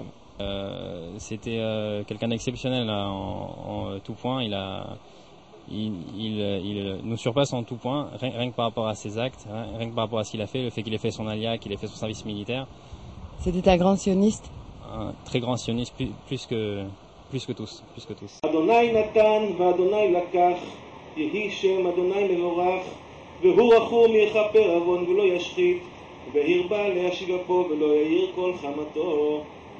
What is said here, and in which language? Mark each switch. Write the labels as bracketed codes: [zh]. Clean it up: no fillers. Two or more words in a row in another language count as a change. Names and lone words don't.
[fr] C'était quelqu'un d'exceptionnel là, en tout point. Il nous surpasse en tout point, rien que par rapport à ses actes, rien que par rapport à ce qu'il a fait, le fait qu'il ait fait son alia, qu'il ait fait son service militaire. C'était un grand sioniste? Un très grand sioniste, plus que tous. [he] ה' נתן וה' לקח, יהי שם ה' מבורך, והוא רחום יכפר עון ולא ישחית, והרבה להשיב אפו ולא יאיר כל חמתו.